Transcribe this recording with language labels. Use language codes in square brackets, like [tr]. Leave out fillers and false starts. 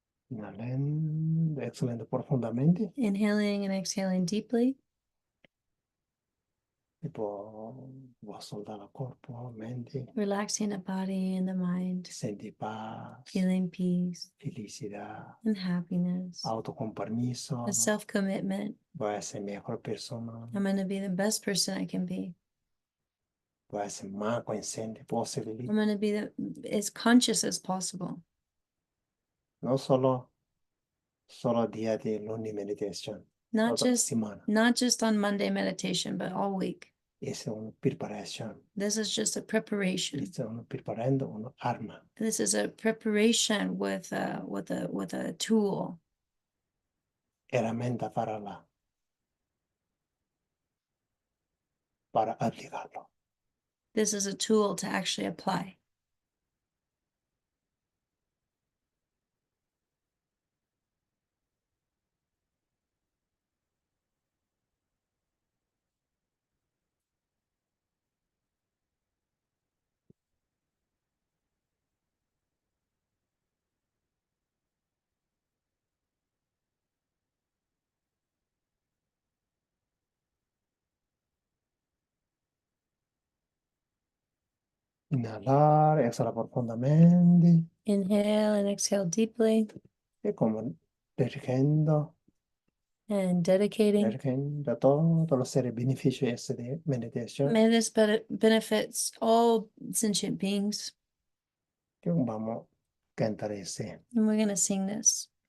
[es] Inhalando, exhalando profundamente. [en] Inhaling and exhaling deeply. [es] Tipo, voy a soltar el cuerpo, mente, [en] relaxing the body and the mind, [es] sentir paz, [en] feeling peace [es] felicidad, [en] and happiness, [es] autocompromiso. [en] a self-commitment. [es] Voy a ser mejor persona. [en] I'm going to be the best person I can be. [es] Voy a ser más consciente posible. [en] I'm going to be as conscious as possible. [es] No solo día de lunes meditación. [en] Not [es] Toda [en] just [es] semana. [en] not just on Monday meditation, but all week. [es] Es una preparación. [en] This is just a preparation. [es] Es una preparando una arma. [en] This is a preparation with a tool, [es] Herramienta para aplicarlo. [en] this is a tool to actually apply. [es] Inhalar, exhalar profundamente. [en] Inhale and exhale deeply [es] Y como dirigiendo [en] and dedicating. [es] todos los seres beneficios de meditación. [en] May this benefits all sentient beings. [es] Que vamos a cantar ese. [en] And we're going to sing this.